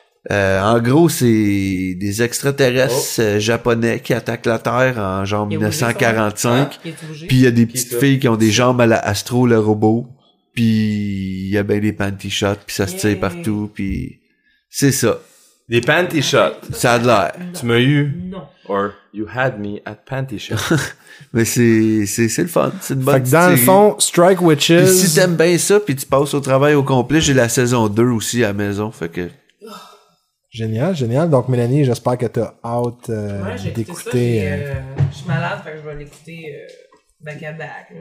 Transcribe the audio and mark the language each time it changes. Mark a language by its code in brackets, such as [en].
[fr] En gros, c'est des extraterrestres japonais qui attaquent la Terre en genre 1945. Puis il y a des petites filles qui ont des jambes à la Astro, le robot. Puis il y a ben des panty shots, puis ça se tire partout, puis c'est ça. Des panty shots. Ça a de l'air. Tu m'as eu? Non. [en] Or, you had me at panty shots. [fr] Mais c'est le fun. C'est une bonne série. Dans le fond, Strike Witches. Puis si t'aimes bien ça, puis tu passes au travail au complet, j'ai la saison 2 aussi à la maison. Fait que... Génial, génial. Donc, Mélanie, j'espère que t'as hâte d'écouter. Je suis malade, fait que je vais l'écouter back-à-back.